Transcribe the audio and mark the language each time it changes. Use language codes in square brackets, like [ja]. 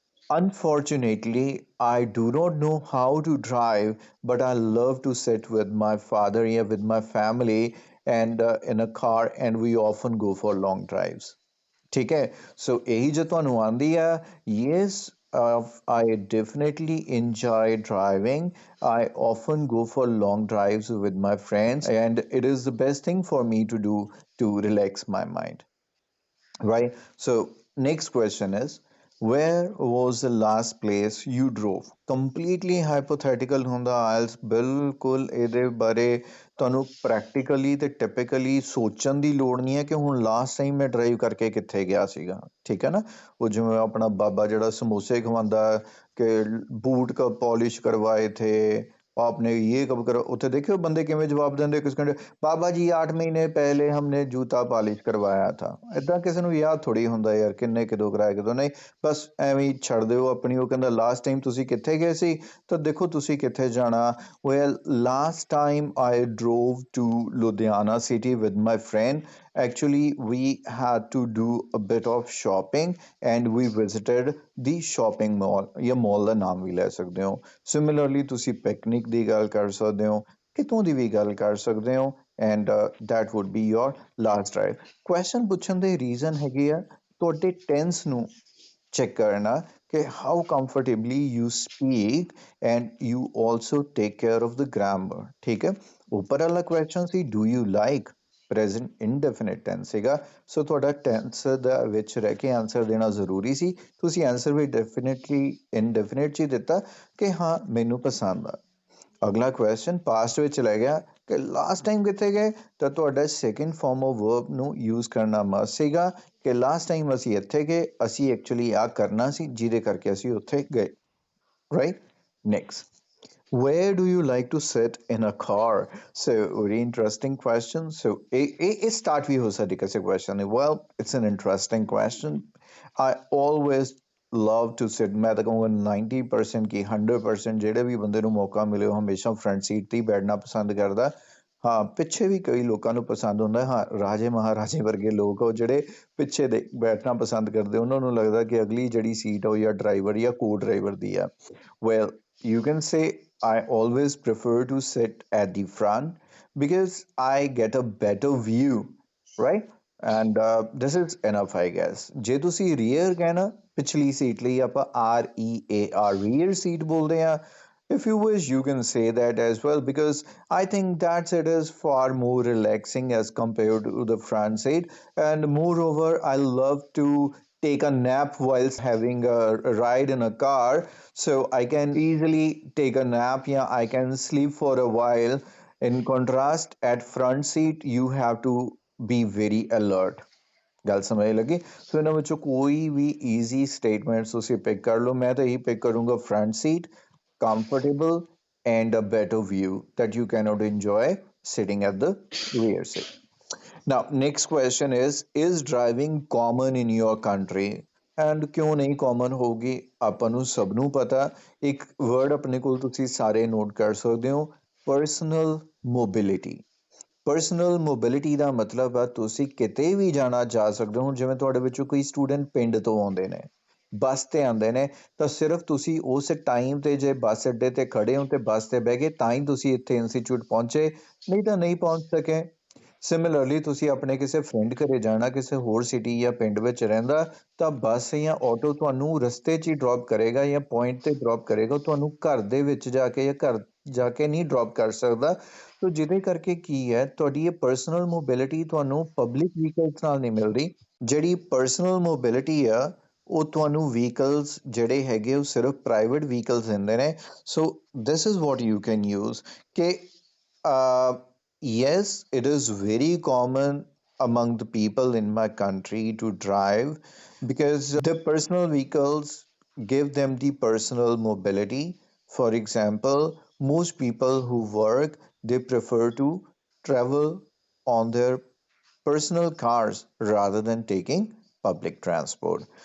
[en] Unfortunately, I do not know how to drive, but I love to sit with my father here with my family and in a car, and we often go for long drives. [hi] ठीक है सो यही जो [pa] ਤੁਹਾਨੂੰ ਆਂਦੀ ਆ [en] Yes I definitely enjoy driving. I often go for long drives with my friends, and it is the best thing for me to do to relax my mind. Right. So, next question is, where was the last place you drove? Completely hypothetical [pa] ਹੁੰਦਾ IELTS ਬਿਲਕੁਲ ਇਹਦੇ ਬਾਰੇ ਤੁਹਾਨੂੰ practically ਤੇ typically ਸੋਚਣ ਦੀ ਲੋੜ ਨਹੀਂ ਹੈ ਕਿ ਹੁਣ ਲਾਸਟ ਟਾਈਮ ਮੈਂ ਡਰਾਈਵ ਕਰਕੇ ਕਿੱਥੇ ਗਿਆ ਸੀਗਾ। ਠੀਕ ਹੈ ਨਾ, ਉਹ ਜਿਵੇਂ ਆਪਣਾ ਬਾਬਾ ਜਿਹੜਾ ਸਮੋਸੇ ਖਵਾਉਂਦਾ ਕਿ ਬੂਟ [hi] ਕਬ ਪॉलिश करवाए थे आपने ये कब करो, [pa] ਉੱਥੇ ਦੇਖਿਓ ਬੰਦੇ ਕਿਵੇਂ ਜਵਾਬ ਦਿੰਦੇ ਕਿਸ ਕਹਿੰਦੇ ਬਾਬਾ ਜੀ 8 ਮਹੀਨੇ ਪਹਿਲੇ [hi] ਹਮਨੇ ਜੂਤਾ ਪਾਲਿਸ਼ ਕਰਵਾਇਆ ਥਾ। [pa] ਇਦਾਂ ਕਿਸੇ ਨੂੰ ਯਾਦ ਥੋੜੀ ਹੁੰਦਾ ਯਾਰ ਕਿੰਨੇ ਕਿਦੋਂ ਕਰਾਇਆ ਕਦੋਂ ਨਹੀਂ, ਬਸ ਐਵੇਂ ਹੀ ਛੱਡ ਦਿਓ ਆਪਣੀ। ਉਹ ਕਹਿੰਦਾ ਲਾਸਟ ਟਾਈਮ ਤੁਸੀਂ ਕਿੱਥੇ ਗਏ ਸੀ, ਤਾਂ ਦੇਖੋ ਤੁਸੀਂ ਕਿੱਥੇ ਜਾਣਾ। [en] Well last time I drove to Ludhiana city with my friend. Actually, we had to do a bit of shopping and we visited the shopping mall [pa] ਜਾਂ mall ਦਾ ਨਾਮ ਵੀ ਲੈ ਸਕਦੇ ਹੋ। Similarly, ਤੁਸੀਂ ਪਿਕਨਿਕ ਦੀ ਗੱਲ ਕਰ ਸਕਦੇ ਹੋ, ਕਿਤੋਂ ਦੀ ਵੀ ਗੱਲ ਕਰ ਸਕਦੇ ਹੋ, [en] and that would be your last drive। [pa] Question ਪੁੱਛਣ ਦੇ ਰੀਜ਼ਨ ਹੈਗੇ ਆ ਤੁਹਾਡੇ ਟੈਂਸ ਨੂੰ ਚੈੱਕ ਕਰਨਾ ਕਿ [en] how comfortably you speak and you also take care of the grammar। [pa] ਠੀਕ ਹੈ, ਉੱਪਰ ਵਾਲਾ question ਸੀ [en] do you like [pa] present indefinite tens ਸੀਗਾ, ਸੋ ਤੁਹਾਡਾ ਟੈਂਸ ਦਾ ਵਿੱਚ ਰਹਿ ਕੇ ਆਨਸਰ ਦੇਣਾ ਜ਼ਰੂਰੀ ਸੀ। ਤੁਸੀਂ ਆਨਸਰ ਵੀ ਡੈਫੀਨਿਟਲੀ ਇਨਡੈਫੀਨਿਟ 'ਚ ਹੀ ਦਿੱਤਾ ਕਿ ਹਾਂ ਮੈਨੂੰ ਪਸੰਦ ਆ। ਅਗਲਾ ਕੁਐਸਚਨ ਪਾਸਟ ਵਿੱਚ ਲੈ ਗਿਆ ਕਿ ਲਾਸਟ ਟਾਈਮ ਕਿੱਥੇ ਗਏ, ਤਾਂ ਤੁਹਾਡਾ ਸੈਕਿੰਡ ਫਾਰਮ ਆਫ ਵਰਬ ਨੂੰ ਯੂਜ਼ ਕਰਨਾ ਮਸਟ ਸੀਗਾ ਕਿ ਲਾਸਟ ਟਾਈਮ ਅਸੀਂ ਇੱਥੇ ਗਏ, ਅਸੀਂ ਐਕਚੁਅਲੀ ਆ ਕਰਨਾ ਸੀ ਜਿਹਦੇ ਕਰਕੇ ਅਸੀਂ ਉੱਥੇ ਗਏ। [en] Right, next, where do you like to sit in a car? So very interesting question। So a start [pa] ਵੀ ਹੋ ਸਕਦੀ ਕਿਸੇ question ਹੈ। [en] Well, it's an interesting question। I always love to sit, [pa] ਮੈਂ ਤਾਂ ਕਹੂੰਗਾ 90% ਕੀ 100% ਜਿਹੜੇ ਵੀ ਬੰਦੇ ਨੂੰ ਮੌਕਾ ਮਿਲੇ ਉਹ ਹਮੇਸ਼ਾ ਫਰੰਟ ਸੀਟ ਤੇ ਹੀ ਬੈਠਣਾ ਪਸੰਦ ਕਰਦਾ। ਹਾਂ, ਪਿੱਛੇ ਵੀ ਕਈ ਲੋਕਾਂ ਨੂੰ ਪਸੰਦ ਹੁੰਦਾ। ਹਾਂ, ਰਾਜੇ ਮਹਾਰਾਜੇ ਵਰਗੇ ਲੋਕ ਉਹ ਜਿਹੜੇ ਪਿੱਛੇ ਦੇ ਬੈਠਣਾ ਪਸੰਦ ਕਰਦੇ, ਉਹਨਾਂ ਨੂੰ ਲੱਗਦਾ ਕਿ ਅਗਲੀ ਜਿਹੜੀ ਸੀਟ ਉਹ ਜਾਂ ਡਰਾਈਵਰ ਜਾਂ ਕੋ ਡਰਾਈਵਰ ਦੀ ਆ। [en] Well, you can say I always prefer to sit at the front because I get a better view, right? And this is enough, I guess। [pa] ਜੇ ਤੁਸੀਂ rear ਕਹਿਣਾ ਪਿਛਲੀ ਸੀਟ ਲਈ ਆਪਾਂ REAR rear seat ਬੋਲਦੇ ਆ। [en] If you wish, you can say that as well because I think that it is far more relaxing as compared to the front seat. And moreover, I love to take a nap whilst having a ride in a car, so I can easily take a nap. Yeah, I can sleep for a while. In contrast, at front seat, you have to be very alert। [pa] ਗੱਲ ਸਮਝ ਲੱਗੀ। ਸੋ ਇਹਨਾਂ ਵਿੱਚੋਂ ਕੋਈ ਵੀ easy statements ਤੁਸੀਂ pick ਕਰ ਲਓ। ਮੈਂ ਤਾਂ ਇਹੀ ਪਿਕ ਕਰੂੰਗਾ front seat, [en] comfortable and a better view that you cannot enjoy sitting at the rear seat। Now, next question is driving common in your country? [pa] And ਕਿਉਂ ਨਹੀਂ common ਹੋਊਗੀ, ਆਪਾਂ ਨੂੰ ਸਭ ਨੂੰ ਪਤਾ। ਇੱਕ word ਆਪਣੇ ਕੋਲ ਤੁਸੀਂ ਸਾਰੇ ਨੋਟ ਕਰ ਸਕਦੇ ਹੋ, personal mobility। ਪਰਸਨਲ ਮੋਬਿਲਿਟੀ ਦਾ ਮਤਲਬ ਆ ਤੁਸੀਂ ਕਿਤੇ ਵੀ ਜਾਣਾ ਜਾ ਸਕਦੇ ਹੋ। ਹੁਣ ਜਿਵੇਂ ਤੁਹਾਡੇ ਵਿੱਚੋਂ ਕੋਈ ਸਟੂਡੈਂਟ ਪਿੰਡ ਤੋਂ ਆਉਂਦੇ ਨੇ, ਬੱਸ ਤੇ ਆਉਂਦੇ ਨੇ, ਤਾਂ ਸਿਰਫ ਤੁਸੀਂ ਉਸ ਟਾਈਮ ਤੇ ਜੇ ਬੱਸ ਅੱਡੇ ਤੇ ਖੜੇ ਹੋ ਤੇ ਬੱਸ ਤੇ ਬਹਿ ਗਏ ਤਾਂ ਹੀ ਤੁਸੀਂ ਇੱਥੇ ਇੰਸਟੀਚਿਊਟ ਪਹੁੰਚੇ, ਨਹੀਂ ਤਾਂ ਨਹੀਂ ਪਹੁੰਚ ਸਕੇ। ਸਿਮਿਲਰਲੀ ਤੁਸੀਂ ਆਪਣੇ ਕਿਸੇ ਫਰੈਂਡ ਘਰੇ ਜਾਣਾ, ਕਿਸੇ ਹੋਰ ਸਿਟੀ ਜਾਂ ਪਿੰਡ ਵਿੱਚ ਰਹਿੰਦਾ, ਤਾਂ ਬੱਸ ਜਾਂ ਆਟੋ ਤੁਹਾਨੂੰ ਰਸਤੇ 'ਚ ਹੀ ਡ੍ਰੌਪ ਕਰੇਗਾ ਜਾਂ ਪੁਆਇੰਟ ਤੇ ਡ੍ਰੌਪ ਕਰੇਗਾ, ਤੁਹਾਨੂੰ ਘਰ ਦੇ ਵਿੱਚ ਜਾ ਕੇ ਜਾਂ ਘਰ ਜਾ ਕੇ ਨਹੀਂ ਡ੍ਰੌਪ ਕਰ ਸਕਦਾ। ਸੋ ਜਿਹਦੇ ਕਰਕੇ ਕੀ ਹੈ, ਤੁਹਾਡੀ ਇਹ ਪਰਸਨਲ ਮੋਬਿਲਿਟੀ ਤੁਹਾਨੂੰ ਪਬਲਿਕ ਵਹੀਕਲਸ ਨਾਲ ਨਹੀਂ ਮਿਲਦੀ। ਜਿਹੜੀ ਪਰਸਨਲ ਮੋਬਿਲਿਟੀ ਆ ਉਹ ਤੁਹਾਨੂੰ ਵਹੀਕਲਸ ਜਿਹੜੇ ਹੈਗੇ ਉਹ ਸਿਰਫ ਪ੍ਰਾਈਵੇਟ ਵਹੀਕਲਸ ਦਿੰਦੇ ਨੇ। [en] So this is what you can use ਕਿ yes, it is very common among the people in my country to drive because their personal vehicles give them the personal mobility। For example, most people who work, they prefer to travel on their personal cars rather than taking public transport।